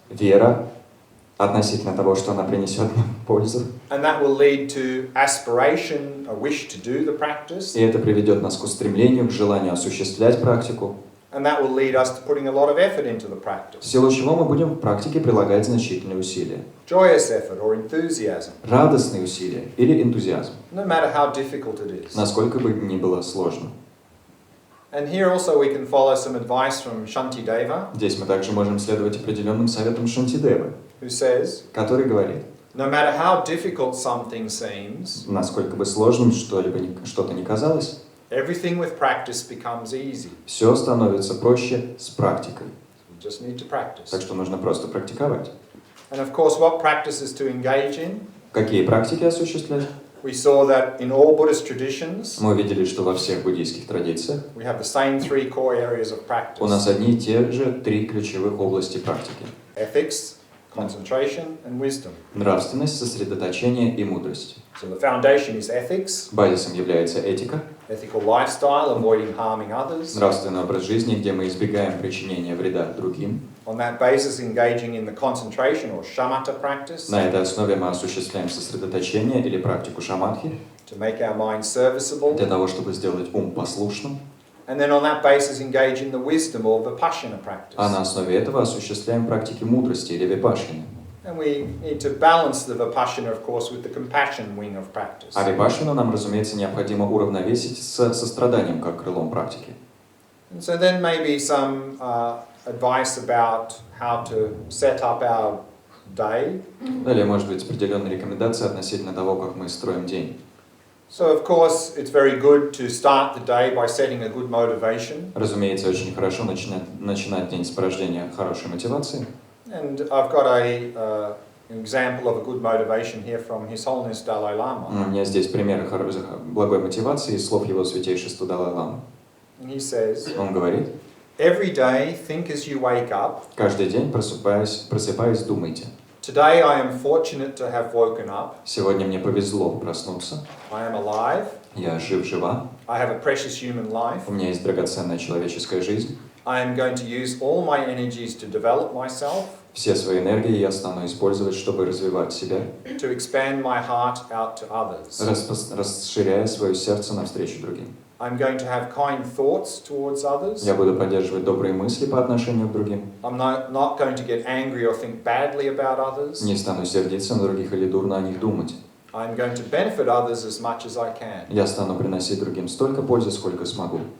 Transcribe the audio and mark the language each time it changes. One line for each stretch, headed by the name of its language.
Russian: вера относительно того, что она принесет нам пользу.
English: And that will lead to aspiration, a wish to do the practice.
Russian: И это приведет нас к устремлению, к желанию осуществлять практику.
English: And that will lead us to putting a lot of effort into the
Russian: В
English: practice.
Russian: силу чего мы будем в практике прилагать значительные усилия.
English: Joyous effort or enthusiasm.
Russian: Радостные усилия или энтузиазм.
English: No matter how difficult it is.
Russian: Насколько бы ни было сложно.
English: And here also we can follow some advice from Shantideva,
Russian: Здесь мы также можем следовать определенным советам Шантидевы,
English: who says,
Russian: который говорит,
English: no matter how difficult something seems,
Russian: насколько бы сложным что-то ни казалось,
English: everything with practice becomes easy.
Russian: все становится проще с практикой.
English: You just need to practice.
Russian: Так что нужно просто практиковать.
English: And of course, what practices to engage in?
Russian: Какие практики осуществлять?
English: We saw that in all Buddhist traditions,
Russian: Мы видели, что во всех буддийских традициях
English: we have the same three core areas of
Russian: у нас
English: practice:
Russian: одни и те же три ключевых области практики.
English: ethics, concentration, and wisdom.
Russian: Нравственность, сосредоточение и мудрость.
English: So the foundation is ethics,
Russian: Базисом является этика,
English: ethical lifestyle, avoiding harming others.
Russian: нравственный образ жизни, где мы избегаем причинения вреда другим.
English: On that basis, engaging in the concentration or shamatha practice
Russian: На этой основе мы осуществляем сосредоточение или практику шаматхи
English: to make our mind serviceable.
Russian: для того, чтобы сделать ум послушным.
English: And then on that basis, engage in the wisdom or vipassana practice.
Russian: А на основе этого осуществляем практики мудрости или випашшаны.
English: And we need to balance the vipassana, of course, with the compassion wing of practice.
Russian: А випашшану нам, разумеется, необходимо уравновесить с состраданием как крылом практики.
English: And so then maybe some advice about how to set up our day.
Russian: Далее, может быть, определенные рекомендации относительно того, как мы строим день.
English: So of course it's very good to start the day by setting a good motivation.
Russian: Разумеется, очень хорошо начинать день с порождения хорошей мотивации.
English: And I've got an example of a good motivation here from His Holiness Dalai Lama.
Russian: У меня здесь примеры благой мотивации из слов его святейшества Далай-ламы.
English: And he says,
Russian: Он говорит,
English: every day think as you wake up.
Russian: каждый день просыпаясь, думайте.
English: Today I am fortunate to have woken up.
Russian: Сегодня мне повезло проснуться.
English: I am alive.
Russian: Я жив-жива.
English: I have a precious human life.
Russian: У меня есть драгоценная человеческая жизнь.
English: I am going to use all my energies to develop myself.
Russian: Все свои энергии я стану использовать, чтобы развивать себя,
English: To expand my heart out to others.
Russian: расширяя свое сердце навстречу другим.
English: I'm going to have kind thoughts towards others.
Russian: Я буду поддерживать добрые мысли по отношению к другим.
English: I'm not going to get angry or think badly about others.
Russian: Не стану сердиться на других или дурно о них думать.
English: I'm going to benefit others as much as I can.
Russian: Я стану приносить другим столько пользы, сколько смогу.